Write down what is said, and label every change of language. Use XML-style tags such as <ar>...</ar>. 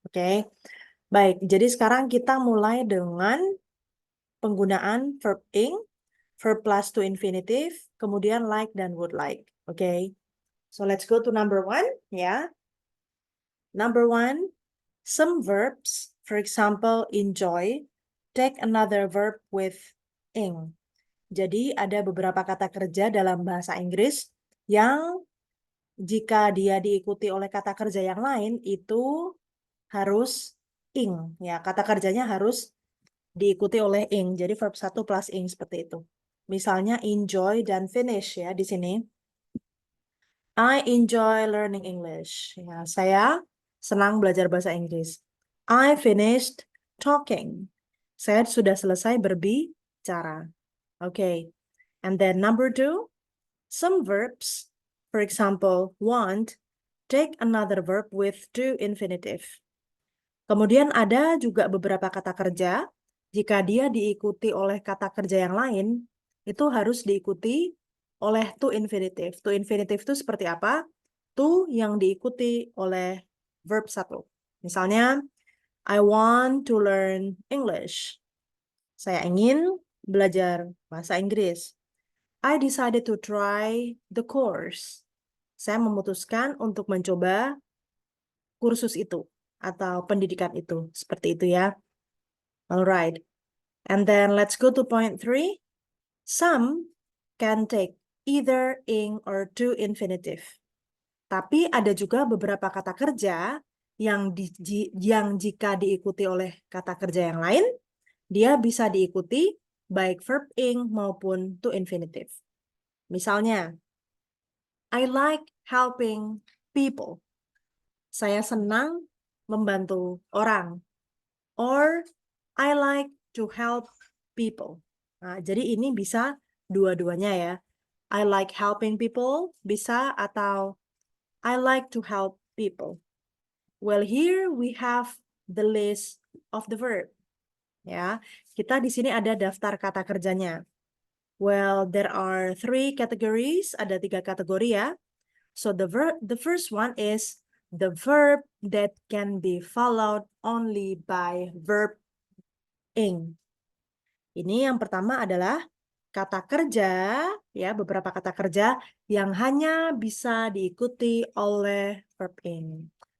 <id>Oke. Baik, jadi sekarang kita mulai dengan penggunaan verb ing, verb plus to infinitive, kemudian like dan would like. Oke.</id> <en>So let's go to number one, ya. Number one, some verbs, for example, enjoy, take another verb with ing.</en> <id>Jadi ada beberapa kata kerja dalam bahasa Inggris yang jika dia diikuti oleh kata kerja yang lain itu harus ing. Ya, kata kerjanya harus diikuti oleh ing. Jadi verb 1 plus ing seperti itu. Misalnya enjoy dan finish ya di sini.</id> <en>I enjoy learning English.</en> <id>Ya, saya senang belajar bahasa Inggris.</id> <en>I finished talking.</en> <id>Saya sudah selesai berbicara.</id> <en>Okay. And then number two, some verbs, for example, want, take another verb with to infinitive.</en> <id>Kemudian ada juga beberapa kata kerja, jika dia diikuti oleh kata kerja yang lain, itu harus diikuti oleh to infinitive. To infinitive itu seperti apa? To yang diikuti oleh verb satu.</id> <en>Misalnya, I want to learn English.</en> <id>Saya ingin belajar bahasa Inggris.</id> <en>I decided to try the course.</en> <id>Saya memutuskan untuk mencoba kursus itu atau pendidikan itu. Seperti itu ya.</id> <en>Alright. And then let's go to point 3. Some can take either ing or to infinitive.</en> <id>Tapi ada juga beberapa kata kerja yang jika diikuti oleh kata kerja yang lain, dia bisa diikuti baik verb ing maupun to infinitive.</id> <en>Misalnya, I like helping people.</en> <id>Saya senang membantu orang.</id> <en>Or, I like to help people.</en> <id>Nah, jadi ini bisa dua-duanya ya.</id> <en>I like helping people</en> <id>bisa atau</id> <en>I like to help people. Well, here we have the list of the verb.</en> <id>Ya, kita di sini ada daftar kata kerjanya.</id> <en>Well, there are 3 categories,</en> <id>ada 3 kategori ya.</id> <en>So the first one is the verb that can be followed only by verb ing.</en> <id>Ini yang pertama adalah kata kerja, ya, beberapa kata kerja yang hanya bisa diikuti oleh verb ing.</id>